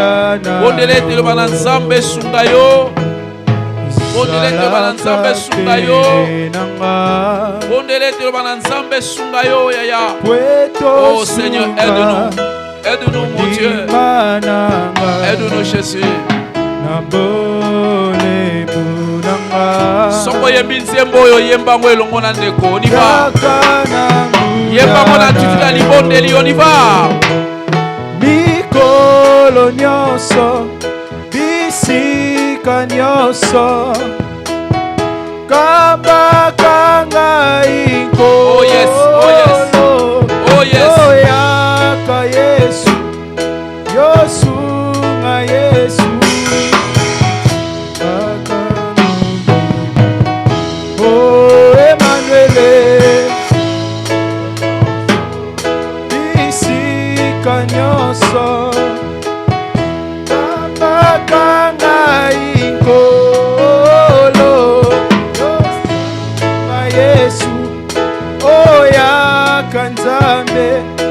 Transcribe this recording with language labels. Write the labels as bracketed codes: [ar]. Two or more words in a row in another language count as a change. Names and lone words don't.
[fr] Oh Seigneur, aide-nous. Aide-nous mon Dieu. Aide-nous Jésus. [ln] Soko yembi nzembo oyo yemba ngo elongo na ndeko [fr] on y va. [ln] Yemba ngo na tutula libondeli [fr] on y va. [ln] Mikolo nyonso bisika nyonso kabaka ngai ko. [en] Oh yes, oh yes. Oh yes. [ln] Oyaka Yesu Yosu nga Yesu. Oh Emmanuel bisika nyonso kabaka ngai nkolo nga Yesu oyaka Nzambe